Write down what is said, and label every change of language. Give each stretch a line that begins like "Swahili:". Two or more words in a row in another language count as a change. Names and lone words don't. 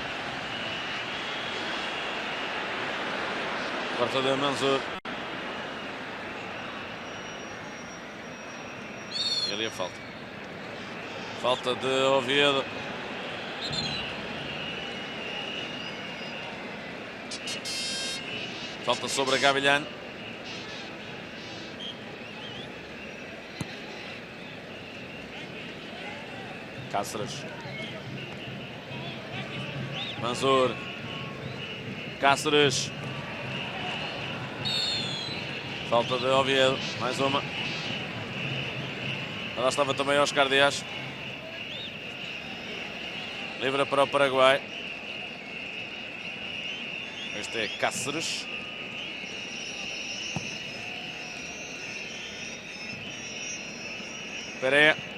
Portuguese: Corta de Manzur. E ali a falta. Falta de Oviedo. Falta sobre a Gavilán. Cáceres. Manzur. Cáceres. Falta de Oviedo. Mais uma. Lá estava também Oscar Díaz. Livre para o Paraguai. Este é Cáceres. Pereira.